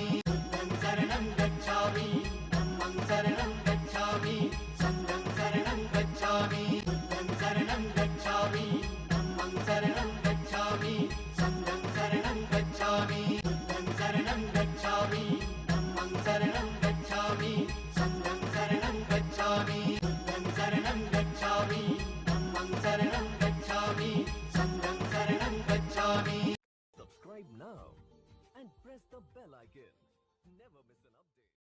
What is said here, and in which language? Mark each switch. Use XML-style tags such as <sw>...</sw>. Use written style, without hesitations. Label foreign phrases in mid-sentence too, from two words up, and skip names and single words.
<pi>बुद्धं शरणं गच्छामि धम्मं शरणं गच्छामि संघं शरणं गच्छामि बुद्धं शरणं गच्छामि धम्मं शरणं गच्छामि संघं शरणं गच्छामि बुद्धं शरणं गच्छामि धम्मं शरणं गच्छामि संघं शरणं गच्छामि बुद्धं शरणं गच्छामि धम्मं शरणं गच्छामि संघं शरणं गच्छामि.</pi> <en>Subscribe now and press the bell icon. Never miss an update.</en>